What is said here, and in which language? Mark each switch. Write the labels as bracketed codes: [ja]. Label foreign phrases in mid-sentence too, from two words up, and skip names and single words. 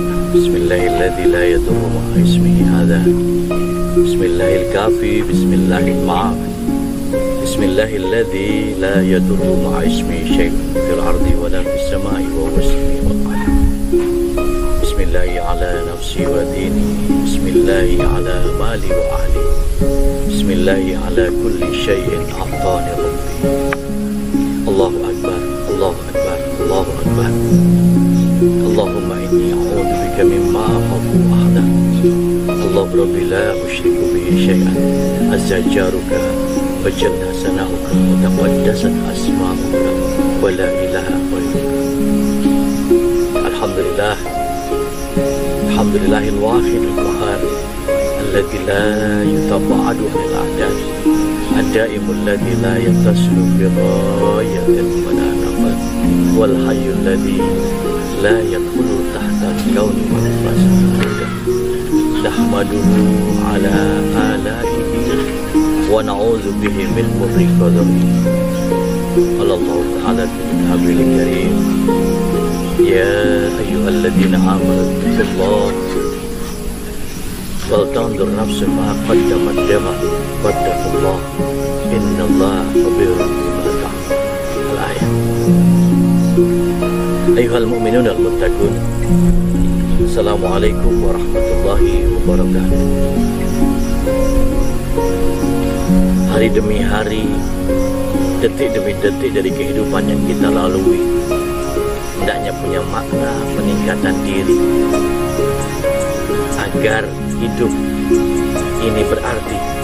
[ar] بسم الله الذي لا يضر مع اسمه هذا. بسم الله الكافي. بسم الله المعافي. بسم الله الذي لا يضر مع اسمه شيء في الأرض ولا في السماء وهو السميع العليم. بسم الله على نفسي وديني. بسم الله على مالي وأهلي. بسم الله على كل شيء أعطاني ربي. الله أكبر، الله أكبر، الله أكبر. اللهم إني أعوذ بك مما أخاف أحدا. الله ربي لا أشرك به شيئا. عز جارك وجل ثناؤك وتقدست أسماؤك ولا إله غيرك. الحمد لله. الحمد لله الواحد القهار الذي لا يتباعد عن الأعداد. الدائم الذي لا يتصل بغاية ولا نفاد. والحي الذي لا يدخل تحت الكون والفساد. نحمده على آلائه ونعوذ به من مر قدره. قال الله تعالى في الكتاب الكريم يا أيها الذين آمنوا اتقوا الله ولتنظر نفس ما قدمت لغد واتقوا الله إن الله خبير بما تعملون. الآية. أيها المؤمنون المتقون, السلام عليكم ورحمة الله وبركاته. [id] Hari demi hari, detik demi detik dari kehidupan yang kita lalui hendaknya punya makna peningkatan diri agar hidup ini berarti.